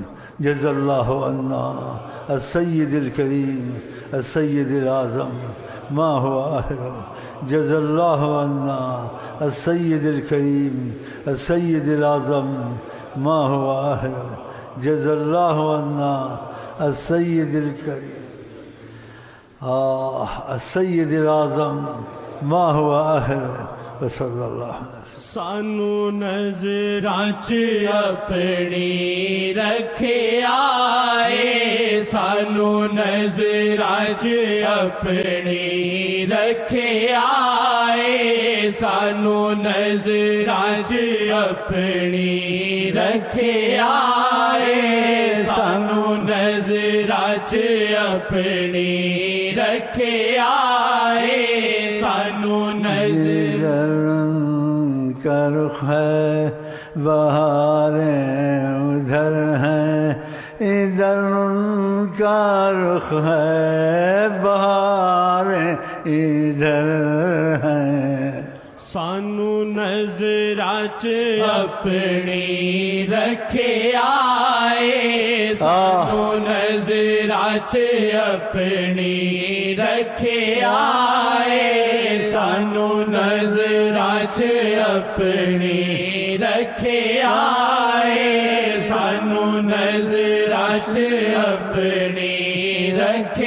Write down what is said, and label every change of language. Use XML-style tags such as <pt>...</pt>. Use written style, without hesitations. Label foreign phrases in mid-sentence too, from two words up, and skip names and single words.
<ar>جزا اللہ عنا السید الکریم السید الاعظم ما هو أهله، جزا الله عنا السيد الكريم السيد الأعظم ما هو أهله، جزا الله عنا السيد الكريم السيد الأعظم ما هو أهله، وصلى الله عليه وسلم۔</ar> <pa>سانو نظراں چ اپنی رکھے آئے، سانو نظراں چ اپنی رکھے آئے، سانو نظراں چ اپنی رکھے آئے، سانو نظراں چ اپنی رکھے آئے، سانو نظر</pa> <ur>کا رخ ہے بہاریں ادھر ہیں، ادھر ان کا رخ ہے بہاریں ادھر ہیں۔</ur> <pa>سانو نظراں چ اپنی رکھے آئے سانو نظراں چ اپنی رکھے آئے سانو نظراں چ اپنی رکھے آئے سانو نظراں چ اپنی رکھے</pa>